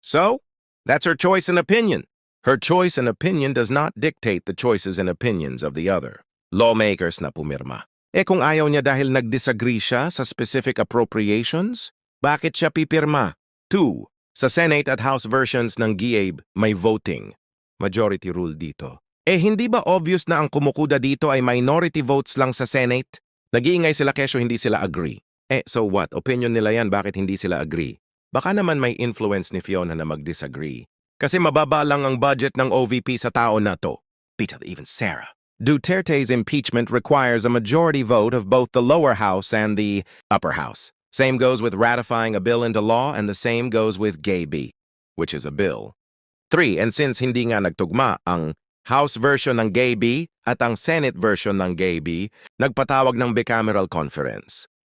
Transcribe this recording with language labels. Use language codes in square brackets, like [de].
[en] So, that's her choice and opinion. Her choice and opinion does not dictate the choices and opinions of the other lawmakers [tl] na pumirma. Kung ayaw niya dahil nag-disagree siya sa [en] specific appropriations, [tl] bakit siya pipirma? 2. Sa Senate at House versions ng GAB, may voting. [en] Majority rule dito. [tl] Hindi ba obvious na ang kumukuda dito ay minority votes lang sa Senate? Nag-iingay sila kesyo hindi sila agree. [en] So what? [tl] Opinion nila yan, bakit hindi sila agree? Baka naman may influence ni Fiona na mag-disagree. Kasi mababa lang ang budget ng OVP sa tao na to. Peter, even Sarah. [en] Duterte's impeachment requires a majority vote of both the lower house and the upper house. Same goes with ratifying a bill into law, and the same goes with GAB, which is a bill. 3. And since [tl] hindi nga nagtugma ang House version ng GAB at ang Senate version ng GAB, nagpatawag ng bicameral conference.